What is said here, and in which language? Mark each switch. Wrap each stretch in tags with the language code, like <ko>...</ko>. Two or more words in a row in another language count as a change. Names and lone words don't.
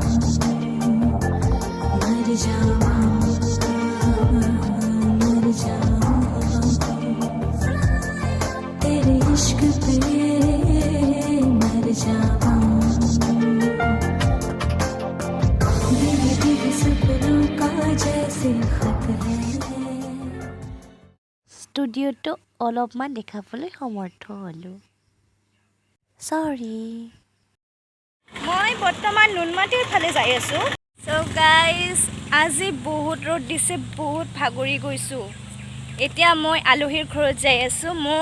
<hi>मर जावा तेरे इश्क पे मर जावा भीगे भीगे सपनों का जैसे खत है</hi> <as>ষ্টুডিঅ'টো অলপমান দেখাবলৈ সমৰ্থ হ'লোঁ চৰি মই বৰ্তমান নুনমাটিৰ ফালে যাই আছোঁ</as> <en>so guys</en> <as>আজি বহুত ৰ'দ দিছে বহুত ভাগৰি গৈছোঁ এতিয়া মই আলহীৰ ঘৰত যাই আছোঁ</as>